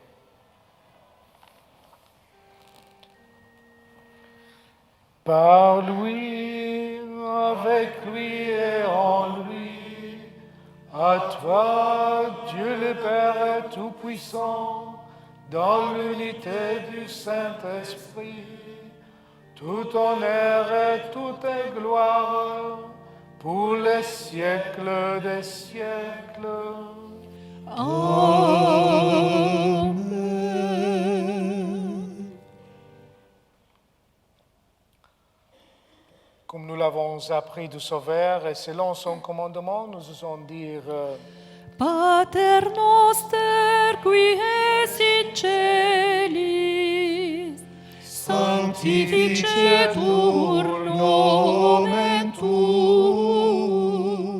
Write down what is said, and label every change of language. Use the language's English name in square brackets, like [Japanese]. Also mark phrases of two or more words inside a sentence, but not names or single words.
[French] Par lui, avec lui et en lui, à toi, Dieu le Père Tout-Puissant, dans l'unité du Saint-Esprit, tout honneur et toute gloire pour les siècles des siècles. Amen. Comme nous l'avons appris du Sauveur et selon son commandement, nous osons dire [Latin] Pater noster qui es in celis, sanctificetur nomen tuum,